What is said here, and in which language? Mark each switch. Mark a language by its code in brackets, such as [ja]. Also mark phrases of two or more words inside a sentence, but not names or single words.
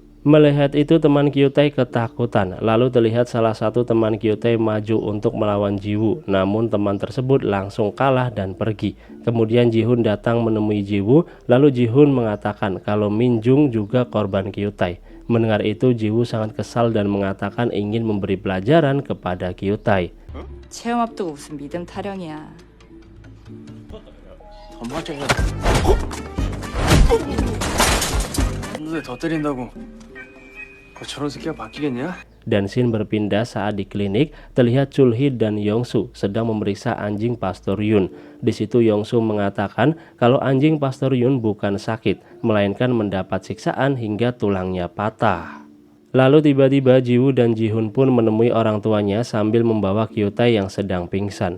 [id] Melihat itu teman Kyutai ketakutan, lalu terlihat salah satu teman Kyutai maju untuk melawan Jiwoo, namun teman tersebut langsung kalah dan pergi. Kemudian Jihoon datang menemui Jiwoo, lalu Jihoon mengatakan kalau Minjung juga korban Kyutai. Mendengar itu Jiwoo sangat kesal dan mengatakan ingin memberi pelajaran kepada Kyutai. [ko] 체험 앞두고 무슨 믿음 타령이야. 더 맞아. 더 때린다고. 저런 새끼가 바뀌겠냐? [id] Dan scene berpindah saat di klinik, terlihat Chulhee dan Yongsu sedang memeriksa anjing Pastor Yoon. Di situ Yongsu mengatakan kalau anjing Pastor Yoon bukan sakit, melainkan mendapat siksaan hingga tulangnya patah. Lalu tiba-tiba Jiwoo dan Jihoon pun menemui orang tuanya sambil membawa Kyutai yang sedang pingsan.